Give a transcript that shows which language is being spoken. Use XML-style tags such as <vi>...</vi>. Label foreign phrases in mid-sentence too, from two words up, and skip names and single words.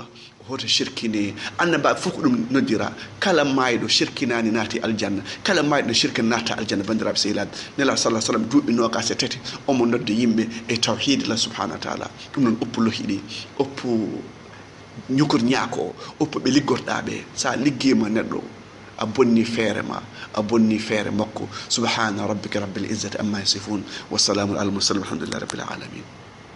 <ff>hoto shirkine annabaɓe fof ko ɗum noddira kala mayɗo shirkinani naati aljanna kala mayɗo no shirkin natta aljanna bandiraɓe sehilaɓe nelaɗo</ff> <ar>صلى سلم</ar> <ff>duuɓi nogas e tati omo nodde yimɓe e tawhid la</ff> <ar>سبحانه وتعالى</ar> <ff>ɗum noon oppu lohiɗi oppu ñukur ñaako oppu ɓe liggorɗaɓe sa liggima neɗɗo a bonni feere ma a bonni feere makko</ff> <ar>سبحان ربك رب العزة عما يصفون وسلام على المرسلين والحمد لله رب العالمين</ar>